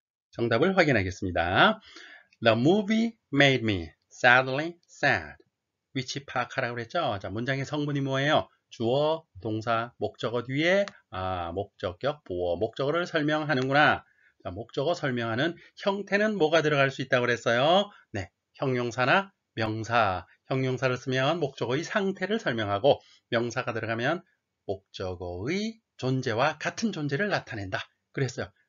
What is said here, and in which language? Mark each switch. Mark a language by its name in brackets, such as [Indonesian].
[Korean] 정답을 확인하겠습니다. [English] The movie made me sadly sad. [Korean] 위치 파악하라고 그랬죠? 자, 문장의 성분이 뭐예요? 주어, 동사, 목적어 뒤에 목적격, 보어, 목적어를 설명하는구나. 자, 목적어 설명하는 형태는 뭐가 들어갈 수 있다고 그랬어요? 네, 형용사나 명사, 형용사를 쓰면 목적어의 상태를 설명하고 명사가 들어가면 목적어의 존재와 같은 존재를 나타낸다. 그랬어요.